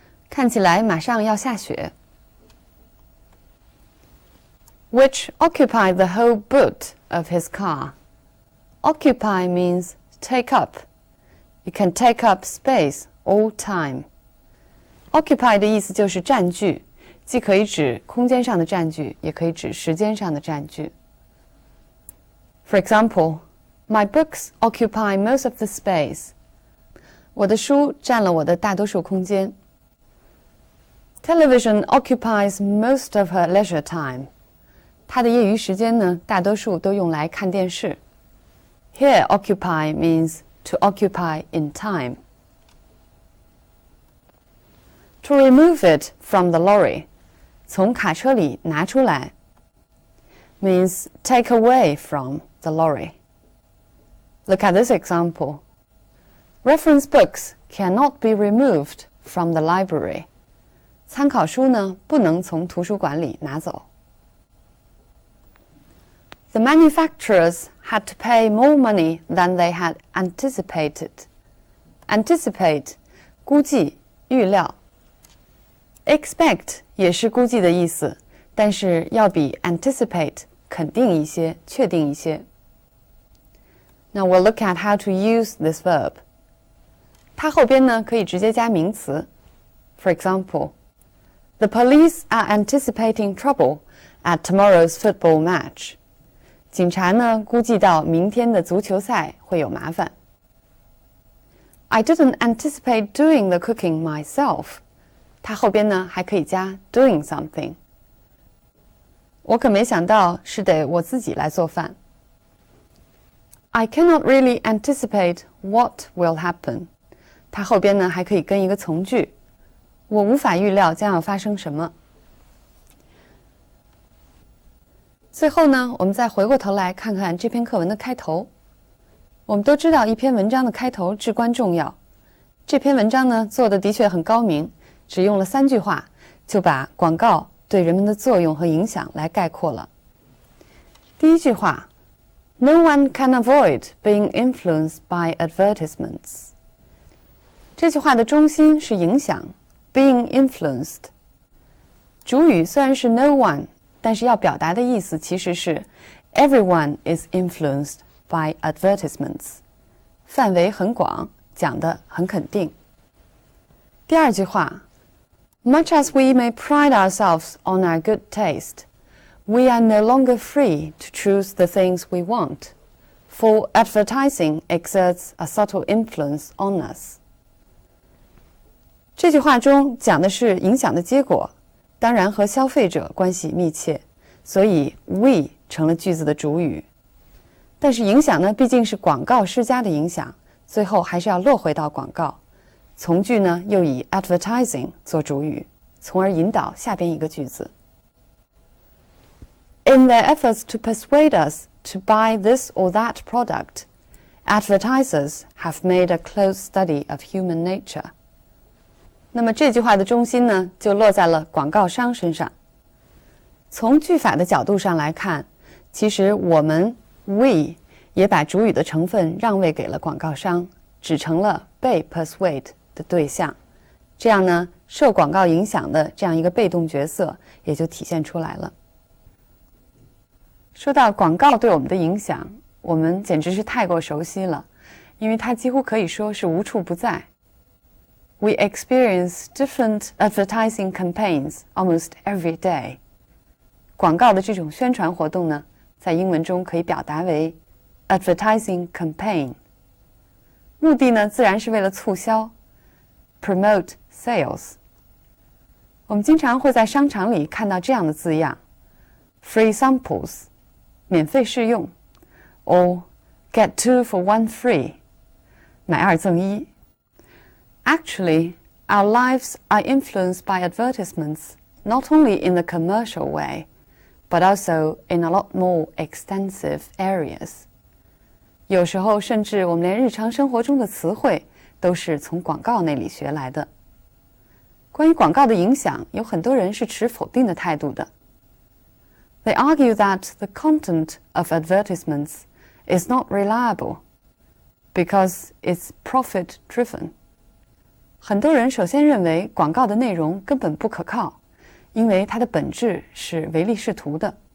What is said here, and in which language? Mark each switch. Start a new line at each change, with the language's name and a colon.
Chinese: 看起来马上要下雪。
English: Which occupied the whole boot of his car. Occupy means take up. It can take up space all time.
Chinese: Occupy 的意思就是占据，既可以指空间上的占据，也可以指时间上的占据。
English: For example, my books occupy most of the space.
Chinese: 我的书占了我的大多数空间。
English: Television occupies most of her leisure time.
Chinese: 她的业余时间呢，大多数都用来看电视。
English: Here, occupy means to occupy in time. To remove it from the lorry,
Chinese: 从卡车里拿出来
English: means take away from the lorry. Look at this example. Reference books cannot be removed from the library.
Chinese: 参考书呢，不能从图书馆里拿走。
English: The manufacturers had to pay more money than they had anticipated.
Chinese: Anticipate, 估计、预料。Expect 也是估计的意思，但是要比 anticipate 肯定一些、确定一些。
English: Now we'll look at how to use this verb.
Chinese: 它后边呢可以直接加名词。
English: For example, the police are anticipating trouble at tomorrow's football match.
Chinese: 警察呢估计到明天的足球赛会有麻烦。
English: I didn't anticipate doing the cooking myself.
Chinese: 它后边呢还可以加
English: doing something.
Chinese: 我可没想到是得我自己来做饭。
English: I cannot really anticipate what will happen.
Chinese: 它后边呢还可以跟一个从句。我无法预料将要发生什么。最后呢，我们再回过头来看看这篇课文的开头。我们都知道一篇文章的开头至关重要。这篇文章呢做的的确很高明，只用了3句话就把广告对人们的作用和影响来概括了。第一句话
English: No one can avoid being influenced by advertisements.
Chinese: 这句话的中心是影响
English: being influenced.
Chinese: 主语虽然是
English: no one，
Chinese: 但是要表达的意思其实是
English: everyone is influenced by advertisements.
Chinese: 范围很广，讲得很肯定。第二句话
English: Much as we may pride ourselves on our good taste, we are no longer free to choose the things we want, for advertising exerts a subtle influence on us.
Chinese: 这句话中讲的是影响的结果，当然和消费者关系密切，所以 we 成了句子的主语。但是影响呢，毕竟是广告施加的影响，最后还是要落回到广告。从句呢又以 advertising 做主语，从而引导下边一个句子。
English: In their efforts to persuade us to buy this or that product, advertisers have made a close study of human nature.
Chinese: 那么这句话的中心呢，就落在了广告商身上。从句法的角度上来看，其实我们 we 也把主语的成分让位给了广告商，只成了被 persuade 的对象。这样呢，受广告影响的这样一个被动角色也就体现出来了。说到广告对我们的影响，我们简直是太过熟悉了，因为它几乎可以说是无处不在。
English: We experience different advertising campaigns almost every day.
Chinese: 广告的这种宣传活动呢，在英文中可以表达为
English: advertising campaign.
Chinese: 目的呢，自然是为了促销
English: promote sales.
Chinese: 我们经常会在商场里看到这样的字样
English: free samples,
Chinese: 免费试用
English: or get 2 for 1 free,
Chinese: 买2赠1。
English: Actually, our lives are influenced by advertisements not only in the commercial way, but also in a lot more extensive areas.
Chinese: 有时候甚至我们连日常生活中的词汇都是从广告那里学来的。关于广告的影响，有很多人是持否定的态度的。
English: They argue that the content of advertisements is not reliable because it's profit-driven.
Chinese: 很多人首先认为广告的内容根本不可靠，因为它的本质是唯利是图的。